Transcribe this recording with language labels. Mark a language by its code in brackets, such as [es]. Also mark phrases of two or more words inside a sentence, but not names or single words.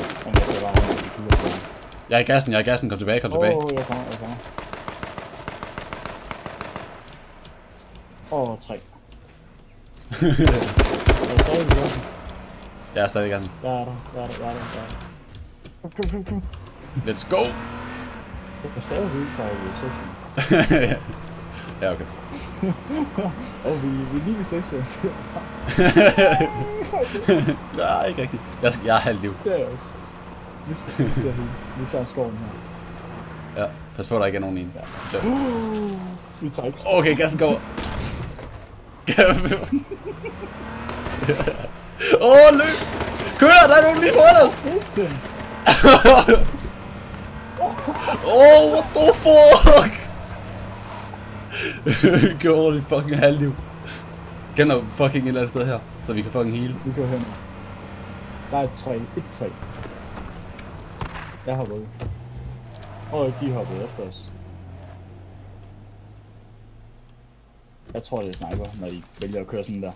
[da] Jeg Jeg er i gassen, kom tilbage. jeg kommer. Tre. Jeg er stadig i gassen. Jeg er der. Kom. [en] Let's go! [da] Jeg sagde jo ikke fra reception. Ja, okay. Vi er lige ved reception. Nej, ikke rigtigt. Jeg har halvt liv. Det er jeg også. Vi tager skoven her. Ja, pas på, der ikke er nogen i den. Ja. Vi tager ikke. Okay, gassen går. Løb! Kør, der er nogen lige foran os! [en] What the fuck? [da] Vi kører over dit fucking halvliv. Gem dig fucking et eller andet sted her, så vi kan fucking heal. Vi kører hen. Der er et træ. Jeg hopper ud. De hoppede efter os. Jeg tror, det er sniper, når de vælger at køre sådan der.